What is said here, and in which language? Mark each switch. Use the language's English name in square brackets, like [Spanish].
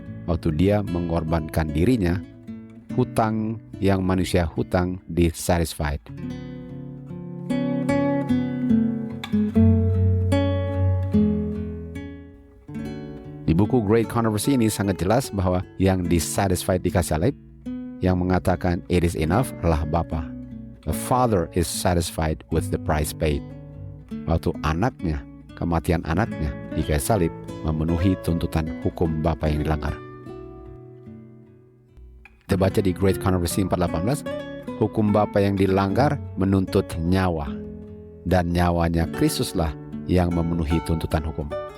[Indonesian] Waktu Dia mengorbankan dirinya, hutang yang manusia hutang dissatisfied. Di buku Great Controversy ini sangat jelas bahwa yang dissatisfied di kayu salib, yang mengatakan [English] it is enough [Indonesian] adalah Bapa. [English] The Father is satisfied with the price paid. [Indonesian] Waktu anaknya, kematian anaknya di kayu salib memenuhi tuntutan hukum Bapa yang dilanggar. Kita baca di Great Controversy 4:18, hukum Bapa yang dilanggar menuntut nyawa, dan nyawanya Kristuslah yang memenuhi tuntutan hukum.